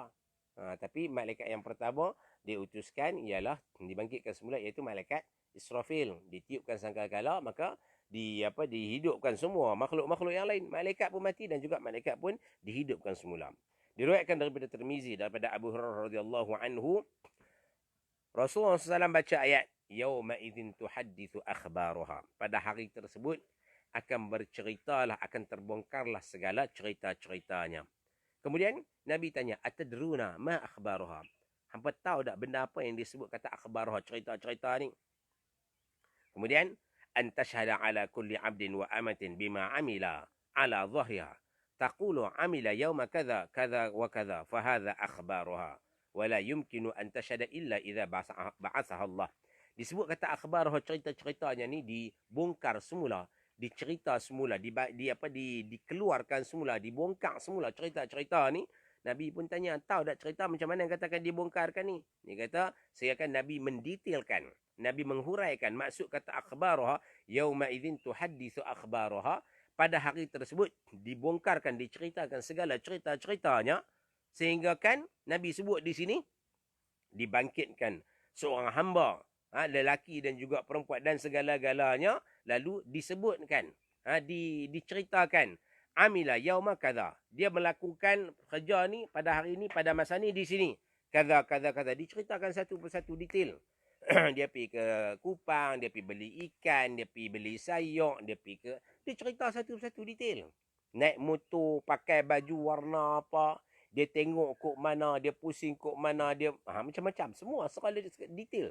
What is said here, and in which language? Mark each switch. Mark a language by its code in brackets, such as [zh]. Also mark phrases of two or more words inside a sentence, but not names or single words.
[ms] Tapi malaikat yang pertama diutuskan ialah dibangkitkan semula, iaitu malaikat Israfil. Ditiupkan sangkakala, maka dihidupkan semua makhluk-makhluk yang lain. Malaikat pun mati dan juga malaikat pun dihidupkan semula. Diriwayatkan daripada Tirmizi, daripada Abu Hurairah [ar] رضي الله عنه, [ms] Rasulullah SAW baca ayat, [ar] يومئذ تحدث أخبارها. [ms] Pada hari tersebut akan berceritalah, akan terbongkarlah segala cerita-ceritanya. Kemudian Nabi tanya, [ar] أتدرون ما أخبارها? [ms] Hampa tahu tak benda apa yang disebut kata akhbaruha, cerita-cerita ni? Kemudian, [ar] أن تشهد على كل عبد وأمة بما عمل على ظهرها. تقول عمل يوم كذا كذا وكذا فهذا أخبارها. ولا يمكن أن تشهد إلا إذا بعثها الله. [ms] Disebut kata akhbaruha, cerita-ceritanya ni dibongkar semula, dicerita semula, dikeluarkan semula, dibongkar semula cerita-cerita ni. Nabi pun tanya, tahu tak cerita macam mana yang katakan dibongkarkan ni? Dia kata, saya akan Nabi mendetailkan, Nabi menghuraikan maksud kata akhbaruha, [ar] يومئذ تحدث أخبارها. [ms] pada hari tersebut dibongkarkan, diceritakan segala cerita-ceritanya, sehingga kan Nabi sebut di sini dibangkitkan seorang hamba, lelaki dan juga perempuan dan segala-galanya, lalu disebutkan, diceritakan, [ar] عمل يوم كذا, [ms] dia melakukan kerja ni pada hari ni, pada masa ni di sini, [ar] كذا كذا كذا, [ms] diceritakan satu persatu detail. Dia pergi ke Kupang, dia pergi beli ikan, dia pergi beli sayur, dia cerita satu persatu detail. Naik motor, pakai baju warna apa, dia tengok kok mana, dia pusing kok mana, dia macam-macam, semua segala detail.